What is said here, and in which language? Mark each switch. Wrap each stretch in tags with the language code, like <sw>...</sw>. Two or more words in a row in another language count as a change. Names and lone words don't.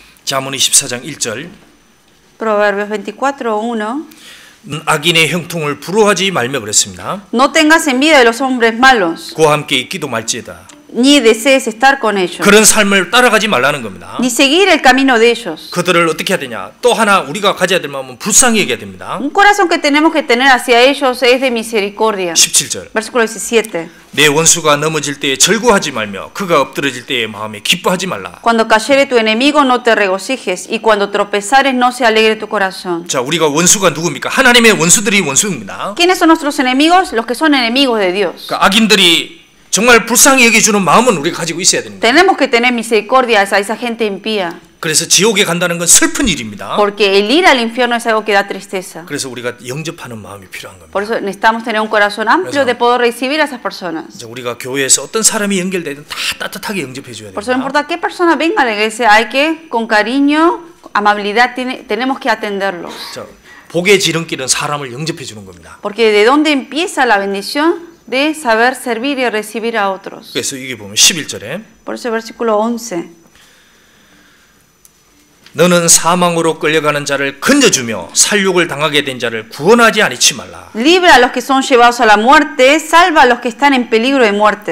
<ko>잠언 24장 1절.</ko> <es>Proverbios 24:1.</es> <ko>악인의 형통을 부러워하지 말며 그랬습니다.</ko> <es>No tengas envidia de los hombres malos,</es> <ko>그와 함께 있기도 말지어다.</ko> <es>ni desees estar con ellos,</es> <ko>그런 삶을 따라가지 말라는 겁니다.</ko> <es>ni seguir el camino de ellos.</es> <ko>그들을 어떻게 해야 되냐? 또 하나 우리가 가져야 될 마음은 불쌍히 여겨야 됩니다.</ko> <es>Un corazón que tenemos que tener hacia ellos es de misericordia.</es> <ko>17절.</ko> <es>Versículo 17.</es> <ko>내 원수가 넘어질 때에 절구하지 말며 그가 엎드러질 때에 마음에 기뻐하지 말라.</ko> <es>Cuando cayere tu enemigo no te regocijes, y cuando tropezares no se alegre tu corazón.</es> <ko>자, 우리가 원수가 누굽니까? 하나님의 원수들이 원수입니다.</ko> <es>¿Quiénes son nuestros enemigos? Los que son enemigos de Dios.</es> <ko>그러니까 악인들이 정말 불쌍히 여겨주는 마음은 우리가 가지고 있어야 됩니다.</ko> <es>Tenemos que tener misericordia a esa gente impía,</es> <ko>그래서 지옥에 간다는 건 슬픈 일입니다.</ko> <es>porque el ir al infierno es algo que da tristeza.</es> <ko>그래서 우리가 영접하는 마음이 필요한 겁니다.</ko> <es>Por eso necesitamos tener un corazón amplio de poder recibir a esas personas.</es> <ko>이제 우리가 교회에서 어떤 사람이 연결되든 다 따뜻하게 영접해 줘야</ko> <es>Por eso no</es> <ko>됩니다.</ko> <es>importa qué persona venga a la iglesia, hay que con cariño, amabilidad, tenemos que atenderlos.</es> <ko>자, 복의 지름길은 사람을 영접해 주는 겁니다.</ko> <es>Porque de dónde empieza la bendición de saber servir y recibir a otros.</es> <ko>그래서 이게 보면 11절에</ko> <es>Por eso versículo 11.</es> <ko>너는 사망으로 끌려가는 자를 건져주며 살육을 당하게 된 자를 구원하지 않지 말라.</ko> <es>Libra a los que son llevados a la muerte, salva a los que están en peligro de muerte.</es>